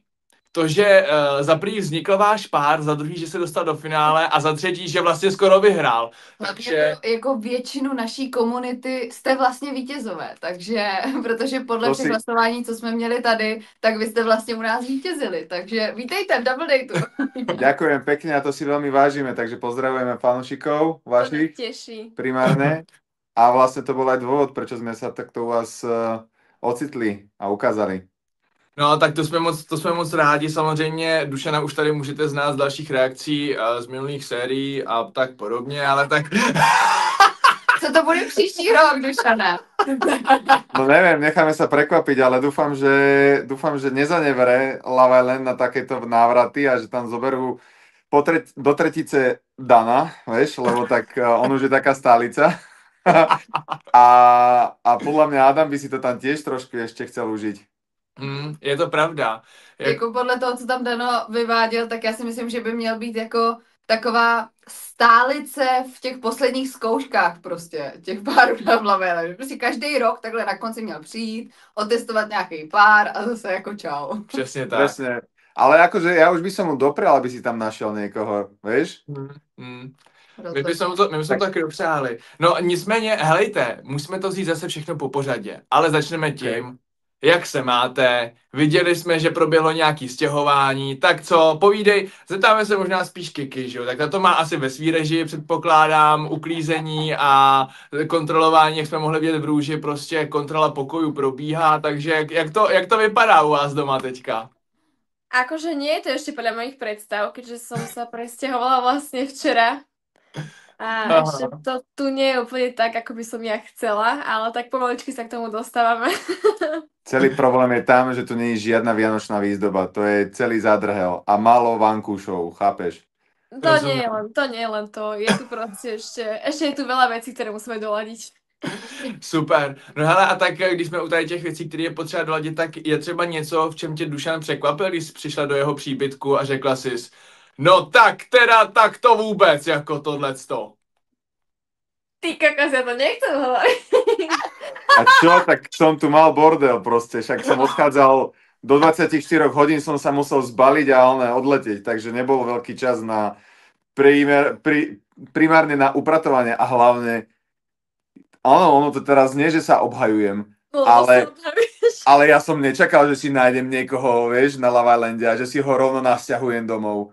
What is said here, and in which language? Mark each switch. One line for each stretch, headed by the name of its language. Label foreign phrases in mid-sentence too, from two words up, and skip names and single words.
Czech: To, že za první vznikl váš pár, za druhý, že se dostal do finále a za třetí, že vlastně skoro vyhrál. Takže jako většinu naší komunity jste vlastně vítězové, takže, protože podle všech hlasování, co jsme měli tady, tak vy jste vlastně u nás vítězili, takže vítejte v Double Dateu.
Slovak: Ďakujem pekne a to si veľmi vážime, takže pozdravujeme fanúšikov vašich primárne. A vlastne to bol aj dôvod, prečo sme sa takto u vás ocitli a ukázali.
Czech: No, tak to jsme moc rádi. Samozřejmě Dušana už tady můžete znát z dalších reakcí z minulých sérií a tak podobně, ale tak... Co to bude příští rok, Dušana?
Slovak: No neviem, necháme sa prekvapiť, ale dúfam, že nezanevere Love Island na takéto návraty a že tam zoberú do tretice Dana, vieš, lebo tak on už je taká stálica. a podľa mňa Adam by si to tam tiež trošku ešte chcel užiť. Je to pravda.
Czech: Jako podle toho, co tam Dano vyváděl, tak já si myslím, že by měl být jako taková stálice v těch posledních zkouškách prostě, těch párů na Love. Prostě každý rok takhle na konci měl přijít, otestovat nějaký pár a zase jako čau. Přesně tak.
Slovak: Presne. Ale akože ja už by som mu doprial, aby si tam našiel niekoho, vieš?
Czech: My bychom to taky dopřáli. No nicméně, helejte, musíme to vzít zase všechno po pořadě, ale začneme tím, jak se máte, viděli jsme, že proběhlo nějaké stěhování, tak co, povídej, zeptáme se možná spíš Kiki, že jo, tak to má asi ve svý režii, předpokládám, uklízení a kontrolování, jak jsme mohli vidět v Růži, prostě kontrola pokojů probíhá, takže jak to vypadá u vás doma teďka?
Slovak: Akože nie je to ešte podľa mojich predstav, keďže som sa presťahovala vlastne včera. A ešte to tu nie je úplne tak, ako by som ja chcela, ale tak pomaličky sa k tomu dostávame. Celý problém je tam, že tu nie je žiadna vianočná výzdoba. To je celý zádrhel a málo vankúšov, chápeš? To nie je len to. Je tu proste ešte je tu veľa vecí, ktoré musíme doladiť. Super.
Czech: No hele, a tak když jsme u tady těch věcí, které je potřeba doladit, tak je třeba něco, v čem tě Dušan překvapil, když jsi přišla do jeho příbytku a řekla jsi, no tak to vůbec, jako tohleto.
Slovak: Ty kokos, ja to nechcem hovoriť. A čo, tak som tu mal bordel proste, však som odchádzal, do 24 hodín som sa musel zbaliť a odletieť, takže nebol veľký čas na primárne na upratovanie a hlavne ono to teraz nie, že sa obhajujem, ale ja som nečakal, že si nájdem niekoho, vieš, na Love Islande a že si ho rovno nasťahujem domov.